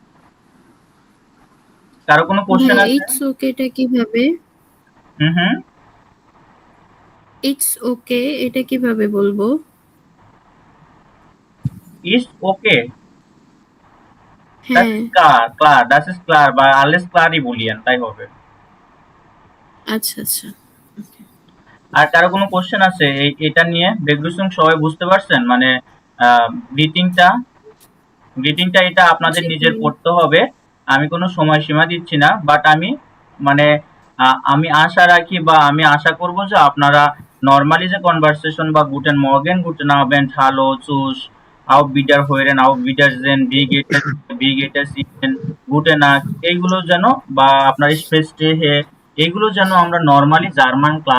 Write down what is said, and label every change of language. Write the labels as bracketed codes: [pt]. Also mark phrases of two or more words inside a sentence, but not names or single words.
[bn] কারো কোনো কোশ্চেন ভাইয়া আছে? [en] it's okayটা [bn] কিভাবে? হুম, [en] it's okay [bn] এটা কিভাবে বলবো? [en] is okay, [bn] হ্যাঁ, [de] ক্লার, das ist klar [bn] বা [de] alles klar [bn] ই বলিয়েন, তাই হবে। আচ্ছা আচ্ছা। আর কারো কোনো কোশ্চেন আছে এটা নিয়ে? বেগডুসুং সবাই বুঝতে পারছেন? মানে গ্রিটিংটা, গ্রিটিংটা এটা আপনাদের জি নিজের ভাইয়া। পড়তে হবে, আমি কোনো সময়সীমা দিচ্ছি না, বাট আমি মানে আমি আশা রাখি বা আমি আশা করব যে আপনারা নর্মালি যে কনভারসেশন বা [de] Guten Morgen, Guten Abend, Hallo, Tschüss, Auf Wiederhören, Auf Wiedersehen, Wie geht es Ihnen, Guten Tag, [bn] এইগুলো যেন বা আপনার স্পেস হে, এইগুলো যেন আমরা নর্মালি [en] German class